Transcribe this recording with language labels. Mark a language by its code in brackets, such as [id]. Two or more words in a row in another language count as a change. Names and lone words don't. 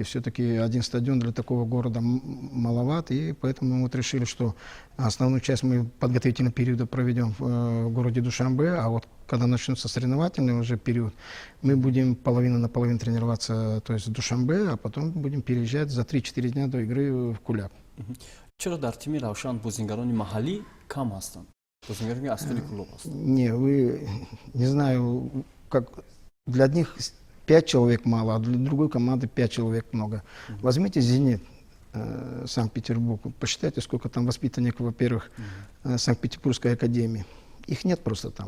[ru] Все-таки один стадион для такого города маловат, и поэтому мы вот решили, что основную часть мы подготовительного периода проведем в городе Душанбе, а вот когда начнется соревновательный уже период, мы будем половина на половину тренироваться, то есть в Душанбе, а потом будем переезжать за 3-4 дня до игры в Куляб. [tg] Чаро дар тими Равшан бозингарони маҳаллӣ кам ҳастанд? Бозингарони асли клуб ҳастанд? [ru] Не, вы, не знаю, как для одних 5 человек мало, а для другой команды 5 человек много. Возьмите «Зенит», Санкт-Петербург, посчитайте, сколько там воспитанников, во-первых, Санкт-Петербургской академии. Их нет просто там.